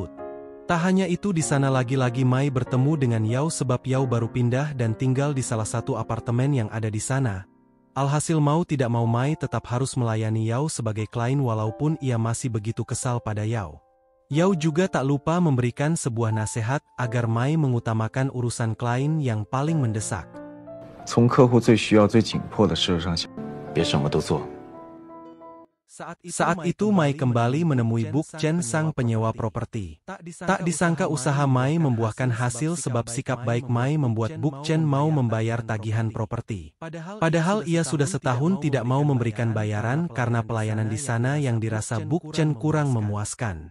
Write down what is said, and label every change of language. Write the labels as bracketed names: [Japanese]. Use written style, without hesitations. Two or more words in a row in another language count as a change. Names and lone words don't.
[Indonesian] Tak hanya itu, di sana lagi-lagi Mai bertemu dengan Yao sebab Yao baru pindah dan tinggal di salah satu apartemen yang ada di sana. Alhasil mau tidak mau Mai tetap harus melayani Yao sebagai klien walaupun ia masih begitu kesal pada Yao. Yao juga tak lupa memberikan sebuah nasihat agar Mai mengutamakan urusan klien yang paling mendesak. [Chinese] 从客户最需要、最紧迫的事上想，别什么都做。 [Indonesian] Saat itu Mai kembali menemui Buk Chen sang penyewa properti. Tak disangka usaha Mai membuahkan hasil sebab sikap baik Mai membuat Buk Chen mau membayar tagihan properti. Padahal ia sudah setahun tidak mau memberikan bayaran karena pelayanan di sana yang dirasa Buk Chen kurang memuaskan.